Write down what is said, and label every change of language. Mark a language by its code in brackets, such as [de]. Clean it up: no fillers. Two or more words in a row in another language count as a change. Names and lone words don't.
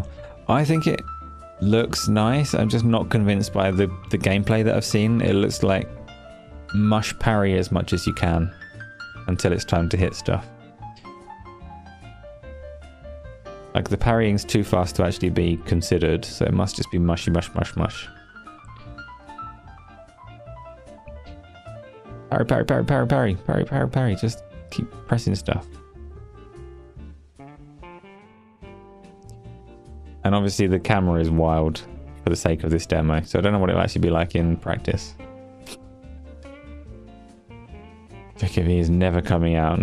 [en] I think it looks nice. I'm just not convinced by the gameplay that I've seen. It looks like mush parry as much as you can until it's time to hit stuff. Like, the parrying's too fast to actually be considered, so it must just be mushy, mush, mush, mush. Parry, parry, parry, parry, parry, parry, parry, parry. Just keep pressing stuff. And obviously the camera is wild for the sake of this demo, so I don't know what it'll actually be like in practice. Look, if he is never coming out.